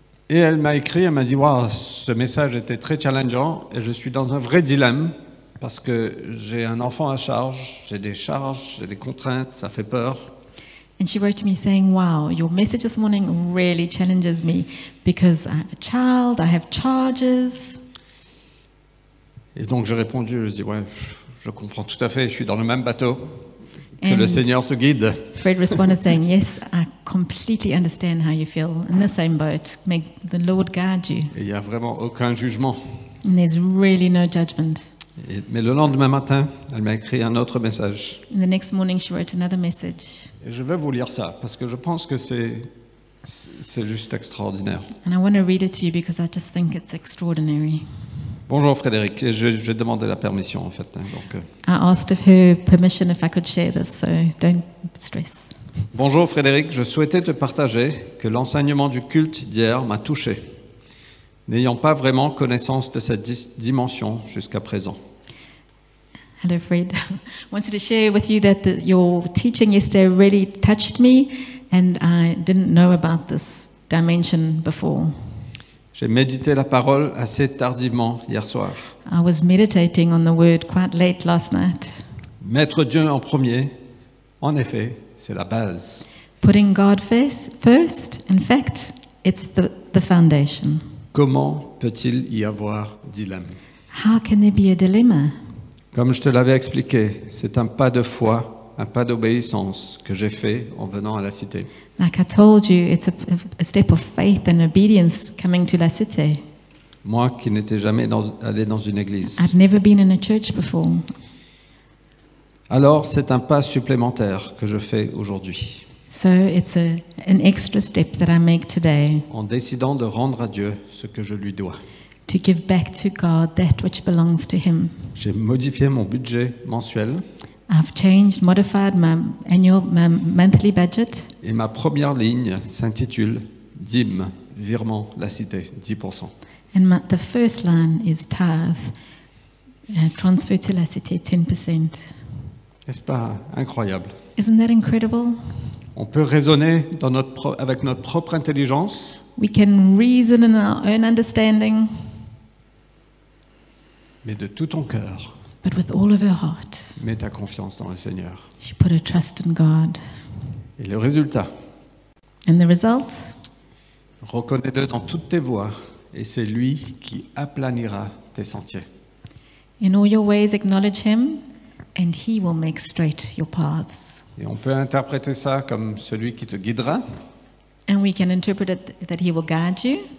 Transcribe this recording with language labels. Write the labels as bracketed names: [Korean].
[French] Et elle m'a écrit, elle m'a dit, wow, ce message était très challengeant et je suis dans un vrai dilemme parce que j'ai un enfant à charge, j'ai des contraintes, ça fait peur. [English] And she wrote to me saying, wow, your message this morning really challenges me because I have a child, I have charges. [French] Et donc j'ai répondu, je dis, ouais, je comprends tout à fait, je suis dans le même bateau, que [English] And [French] le Seigneur te guide. [English] Fred responded saying, yes, I completely understand how you feel. In the same boat, may the Lord guide you. [French] Et il n'y a vraiment aucun jugement. [English] And there's really no judgment. [French] Mais le lendemain matin, elle m'a écrit un autre message. [English] And the next morning she wrote another message. [French] Et je vais vous lire ça, parce que je pense que c'est juste extraordinaire. [English] And I want to read it to you because I just think it's extraordinary. [French] Bonjour Frédéric, et j'ai demandé la permission en fait. Donc, [English] I asked of her permission if I could share this, so don't stress. [French] Bonjour Frédéric, je souhaitais te partager que l'enseignement du culte d'hier m'a touché, n'ayant pas vraiment connaissance de cette dimension jusqu'à présent. [English] Hello, Fred. I wanted to share with you that your teaching yesterday really touched me, and I didn't know about this dimension before. [French] J'ai médité la parole assez tardivement hier soir. [English] I was meditating on the word quite late last night. [French] Mettre Dieu en premier, en effet, c'est la base. [English] Putting God first, in fact, it's the foundation. [French] Comment peut-il y avoir dilemme? [English] How can there be a dilemma? [French] Comme je te l'avais expliqué, c'est un pas de foi, un pas d'obéissance que j'ai fait en venant à la cité. [English] Like I told you, it's a step of faith and obedience coming to La Cité. [French] Moi qui n'étais jamais allé dans une église. [English] I'd never been in a church before. [French] Alors c'est un pas supplémentaire que je fais aujourd'hui, [English] So it's an extra step that I make today [French] en décidant de rendre à Dieu ce que je lui dois. [English] to give back to God that which belongs to Him. [French] J'ai modifié mon budget mensuel [English] I've modified my monthly budget, [French] et ma première ligne s'intitule Dîme, virement, la cité, 10%. [English] and the first line is tithe, transfer to La Cité, 10%. [French] N'est-ce pas incroyable? [English] Isn't that incredible? [French] On peut raisonner avec notre propre intelligence, [English] We can reason in our own understanding, [French] mais de tout ton cœur, [English] but with all of our heart, [French] mets ta confiance dans le Seigneur. [English] you put a trust in God. [French] Et le résultat, [English] And the result? [French] reconnais-le dans toutes tes voies, et c'est lui qui aplanira tes sentiers. [English] In all your ways acknowledge Him, and He will make straight your paths. [French] Et on peut interpréter ça comme celui qui te guidera, [English] And we can interpret it that He will guide you,